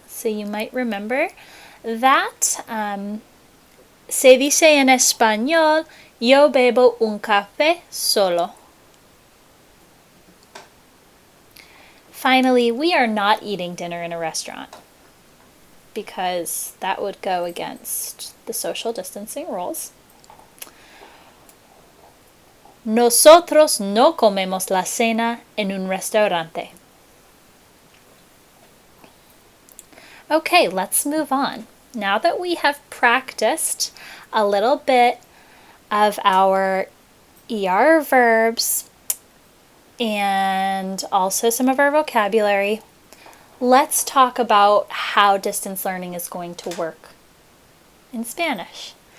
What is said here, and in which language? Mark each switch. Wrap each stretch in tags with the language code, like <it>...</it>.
<en>So you might remember that</en> <es>se dice en español, yo bebo un café solo.</es> <en>Finally, we are not eating dinner in a restaurant because that would go against the social distancing rules.</en> <es>Nosotros no comemos la cena en un restaurante.</es> <en>Okay, let's move on. Now that we have practiced a little bit of our ER verbs and also some of our vocabulary, let's talk about how distance learning is going to work in Spanish.</en>